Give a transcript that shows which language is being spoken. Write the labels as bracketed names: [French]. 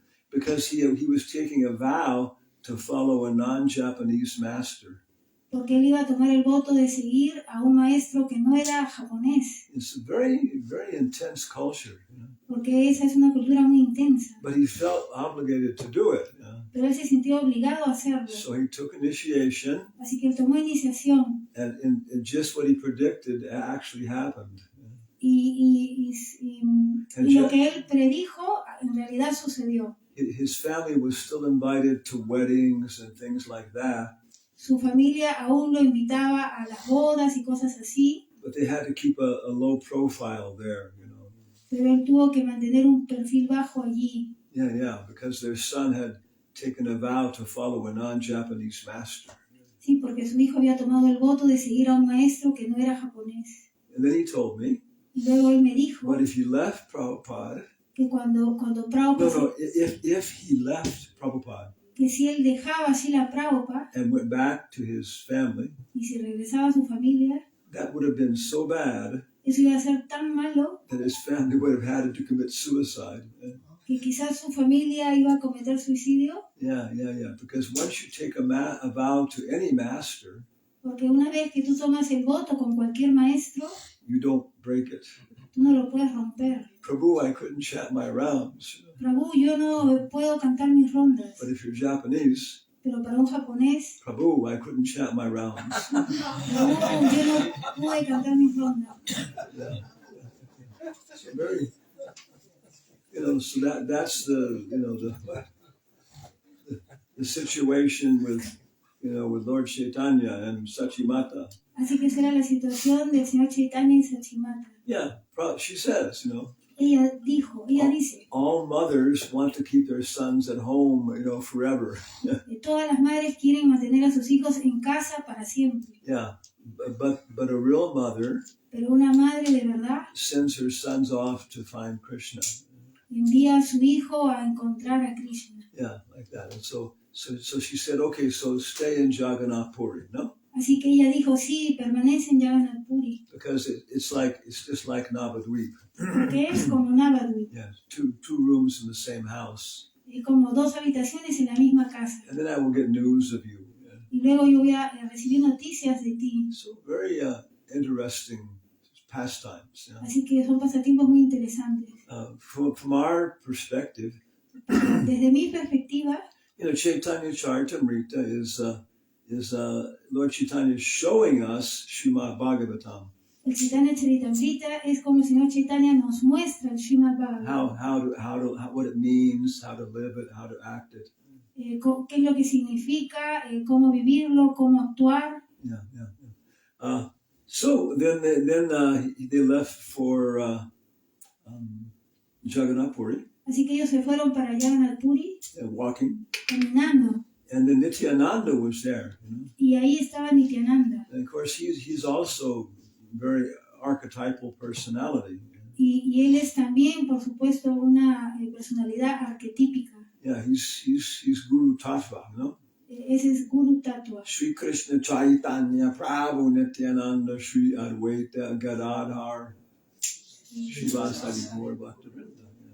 [English] Because he was taking a vow to follow a non-Japanese master. [Spanish] Porque él iba a tomar el voto de seguir a un maestro que no era japonés. [English] It's a very, very intense culture. [Spanish] Porque esa es una cultura muy intensa. [English] But he felt obligated to do it. [Spanish] Pero él se sintió obligado a hacerlo. [English] So he took initiation. [Spanish] Así que él tomó iniciación. [English] And just what he predicted actually happened. [Spanish] Y lo que él predijo en realidad sucedió. [English] His family was still invited to weddings and things like that. [Spanish] Su familia aún lo invitaba a las bodas y cosas así. [English] But they had to keep a low profile there, [Spanish] Pero él tuvo que mantener un perfil bajo allí. [English] Because their son had taken a vow to follow a non-Japanese master. [Spanish] Sí, porque su hijo había tomado el voto de seguir a un maestro que no era japonés. [English] And then he told me. [Spanish] Y luego él me dijo. [English] But if he left Prabhupada. [Spanish] Que cuando Prabhupada. [English] No, if he left Prabhupada. [Spanish] Que si él dejaba así la Prabhupada. [English] And went back to his family. [Spanish] Y si regresaba a su familia. [English] That would have been so bad. [Spanish] Eso iba a ser tan malo. [English] That his family would have had to commit suicide. [Spanish] Que quizás su familia iba a cometer suicidio. [English] Because once you take a vow to any master. [Spanish] Porque una vez que tú tomas el voto con cualquier maestro, [English] you don't break it. [Spanish] tú no lo puedes romper. [English] Prabhu, I couldn't chant my rounds. [Spanish] Prabhu, yo no puedo cantar mis rondas. [English] But if you're Japanese, [Spanish] Pero para un japonés, [English] Prabhu, I couldn't chant my rounds. [Spanish] Prabhu, yo no pude cantar mis rondas. [English] Yeah. So very, so that's the situation with Lord Chaitanya and Sachimata. [Spanish] Así que esa era la situación del señor Chaitanya y Sachimata. [English] Yeah, she says, [Spanish] Ella dice, [English] all mothers want to keep their sons at home, forever. [Spanish] que todas las madres quieren mantener a sus hijos en casa para siempre. [English] Yeah, but a real mother, [Spanish] pero una madre de verdad, [English] sends her sons off to find Krishna. [Spanish] Envía a su hijo a encontrar a Krishna. [English] Yeah, like that. And so she said, okay, so stay in Jagannath Puri, no? [Spanish] Así que ella dijo, sí, permanece en Jagannath Puri. [English] Because it's just like Navadvip. [Spanish] Porque es como Navadvip. [English] Yes, two rooms in the same house. [Spanish] Es como dos habitaciones en la misma casa. [English] And then I will get news of you. Yeah. [Spanish] Y luego yo voy a recibir noticias de ti. [English] So very interesting pastimes. Yeah. [Spanish] Así que son pasatiempos muy interesantes. [English] From our perspective, [Spanish] desde mi perspectiva, [English] Caitanya Caritamrta is Lord Chaitanya showing us Srimad Bhagavatam. [Spanish] El Caitanya Caritamrta es como el Señor Chaitanya nos muestra el Srimad Bhagavatam. [English] How what it means, how to live it, how to act it. [Spanish] ¿Qué es lo que significa? ¿Cómo vivirlo? ¿Cómo actuar? [English] Yeah. So then they left for Jagannath Puri. [Spanish] Así que ellos se fueron para Jagannath Puri. [English] Walking. [Spanish] Caminando. [English] And then Nityananda was there. [Spanish] Y ahí estaba Nityananda. [English] And of course, he's also very archetypal personality. [Spanish] Y él es también, por supuesto, una personalidad arquetípica. [English] Yeah, he's Guru Tattva, [Spanish] Ese es Guru Tattva. [Sanskrit] Sri Krishna Chaitanya Prabhu Nityananda Sri Advaita Gadadhar Shivasadi Gaur Bhaktivinoda.